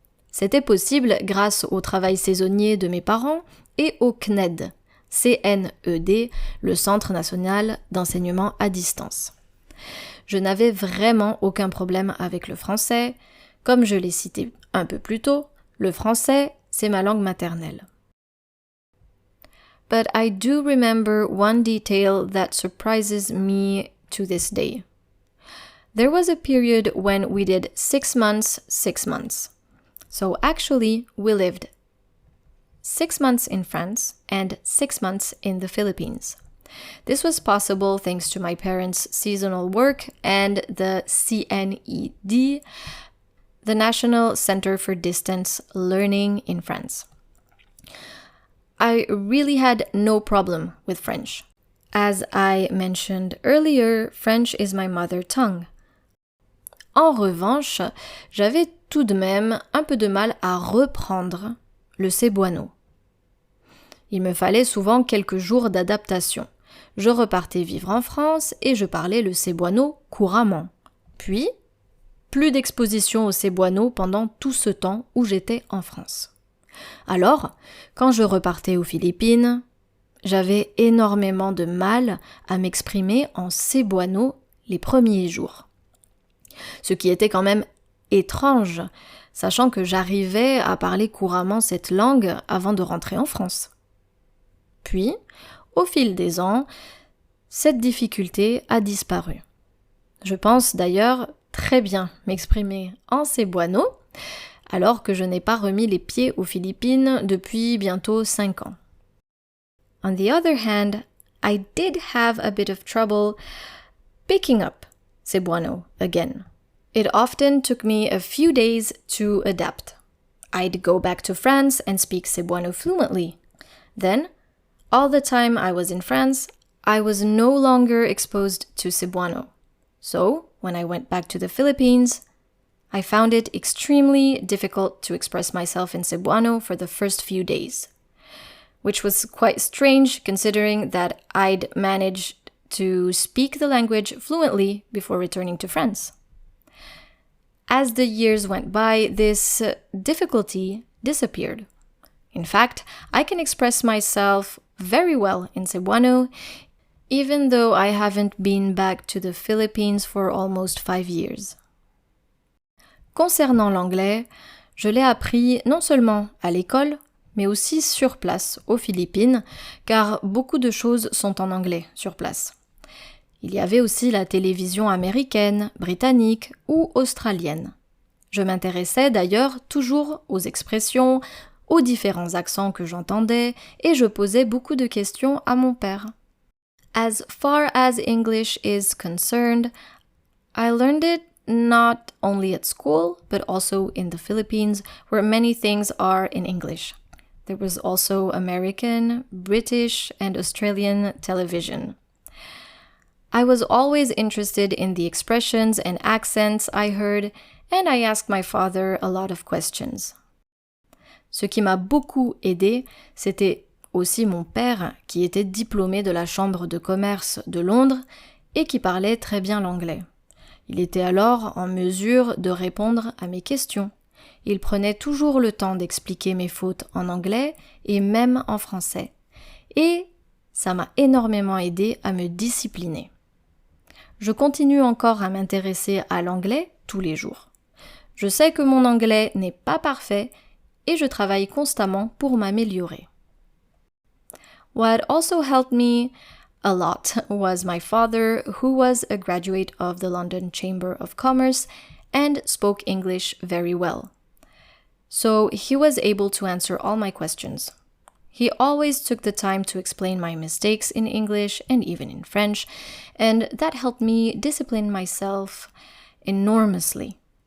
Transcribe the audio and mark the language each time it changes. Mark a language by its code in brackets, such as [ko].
[fr] C'était possible grâce au travail saisonnier de mes parents et au CNED, C-N-E-D, le Centre national d'enseignement à distance. Je n'avais vraiment aucun problème avec le français. Comme je l'ai cité un peu plus tôt, le français, c'est ma langue maternelle. [en] But I do remember one detail that surprises me to this day. There was a period when we did 6 months, 6 months. So actually, we lived 6 months in France and 6 months in the Philippines. This was possible thanks to my parents' seasonal work and the CNED, the National Center for Distance Learning in France. I really had no problem with French. As I mentioned earlier, French is my mother tongue. [fr] En revanche, j'avais tout de même un peu de mal à reprendre le cebuano. Il me fallait souvent quelques jours d'adaptation. Je repartais vivre en France et je parlais le cebuano couramment. Puis, plus d'exposition au cebuano pendant tout ce temps où j'étais en France. Alors, quand je repartais aux Philippines, j'avais énormément de mal à m'exprimer en cebuano les premiers jours. Ce qui était quand même étrange, sachant que j'arrivais à parler couramment cette langue avant de rentrer en France. Puis, au fil des ans, cette difficulté a disparu. Je pense d'ailleurs très bien m'exprimer en cebuano, alors que je n'ai pas remis les pieds aux Philippines depuis bientôt 5 ans. [en] On the other hand, I did have a bit of trouble picking up cebuano again. It often took me a few days to adapt. I'd go back to France and speak cebuano fluently. Then, all the time I was in France, I was no longer exposed to cebuano. So, when I went back to the Philippines, I found it extremely difficult to express myself in Cebuano for the first few days, which was quite strange considering that I'd managed to speak the language fluently before returning to France. As the years went by, this difficulty disappeared. In fact, I can express myself very well in Cebuano, even though I haven't been back to the Philippines for almost 5 years. [fr] Concernant l'anglais, je l'ai appris non seulement à l'école, mais aussi sur place, aux Philippines, car beaucoup de choses sont en anglais sur place. Il y avait aussi la télévision américaine, britannique ou australienne. Je m'intéressais d'ailleurs toujours aux expressions, aux différents accents que j'entendais, et je posais beaucoup de questions à mon père. [en] As far as English is concerned, I learned it not only at school, but also in the Philippines, where many things are in English. There was also American, British, and Australian television. I was always interested in the expressions and accents I heard, and I asked my father a lot of questions. [fr] Ce qui m'a beaucoup aidé, c'était aussi mon père, qui était diplômé de la Chambre de commerce de Londres et qui parlait très bien l'anglais. Il était alors en mesure de répondre à mes questions. Il prenait toujours le temps d'expliquer mes fautes en anglais et même en français. Et ça m'a énormément aidé à me discipliner. Je continue encore à m'intéresser à l'anglais tous les jours. Je sais que mon anglais n'est pas parfait et je travaille constamment pour m'améliorer. [en] What also helped me a lot was my father, who was a graduate of the London Chamber of Commerce and spoke English very well. So he was able to answer all my questions. He always took the time to explain my mistakes in English and even in French, and that helped me discipline myself enormously.